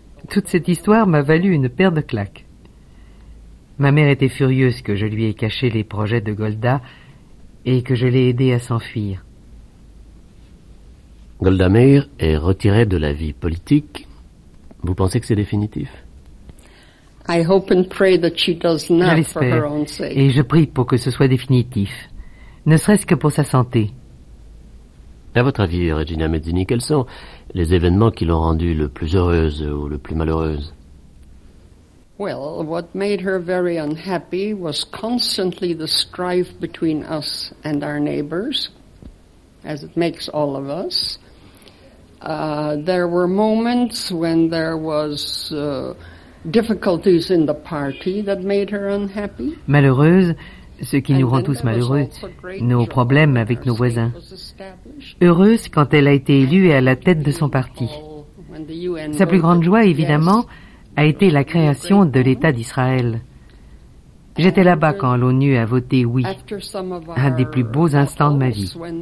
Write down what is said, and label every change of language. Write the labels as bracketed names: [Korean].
[French] Toute cette histoire m'a valu une paire de claques. Ma mère était furieuse que je lui ai caché les projets de Golda et que je l'ai aidée à s'enfuir. Golda Meir est retirée de la vie politique. Vous pensez que c'est définitif? [English] I hope and pray that she does not, for her own sake. [French] Et je prie pour que ce soit définitif, ne serait-ce que pour sa santé. À votre avis, Regina Mezzini, quels sont les événements qui l'ont rendue le plus heureuse ou le plus malheureuse? [English] Well, what made her very unhappy was constantly the strife between us and our neighbors, as it makes all of us. There were moments when there was difficulties in the party that made her unhappy. [French] Malheureuse, ce qui nous rend tous malheureux, nos problèmes avec nos voisins. Heureuse quand elle a été élue à la tête de son parti. Sa plus grande joie, évidemment, a été la création de l'État d'Israël. J'étais là-bas quand l'ONU a voté oui, un des plus beaux instants de ma vie.